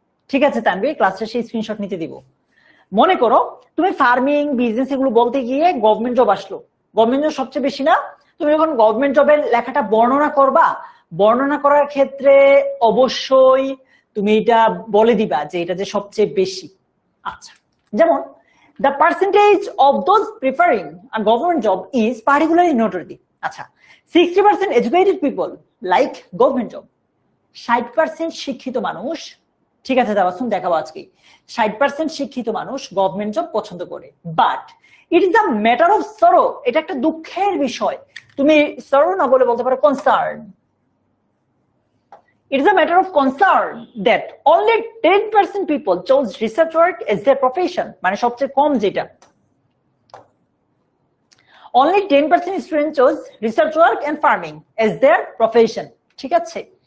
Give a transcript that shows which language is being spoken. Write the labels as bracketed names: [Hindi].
[Bangla] ঠিক আছে তানভীর, ক্লাস শেষে স্ক্রিনশট নিতে দিব। মনে করো তুমি ফার্মিং, বিজনেস এগুলো বলতে গিয়ে গভর্নমেন্ট জব আসলো, গভর্নমেন্ট জব সবচেয়ে বেশি না? তুমি যখন গভর্নমেন্ট জবের লেখাটা বর্ণনা করবা, বর্ণনা করার ক্ষেত্রে অবশ্যই তুমি এটা বলে দিবা যে এটা যে সবচেয়ে বেশি। আচ্ছা, যেমন [English] the percentage of those preferring a government job is particularly noteworthy. [Bangla] আচ্ছা, [English] 60% educated people like government job, [Bangla] 60% শিক্ষিত মানুষ, ঠিক আছে তাবাসসুম দেখাবো আজকে, 60% শিক্ষিত মানুষ গভর্নমেন্ট জব পছন্দ করে। [English] but it is a matter of sorrow, [Bangla] এটা একটা দুঃখের বিষয়। তুমি সরো না বলে বলতে পারো concern. [English] It is a matter of concern that only 10% people chose research work as their profession, [Bangla] মানে সবচেয়ে কম যেটা, [English] only 10% students chose research work and farming as their profession, [Bangla] ঠিক আছে?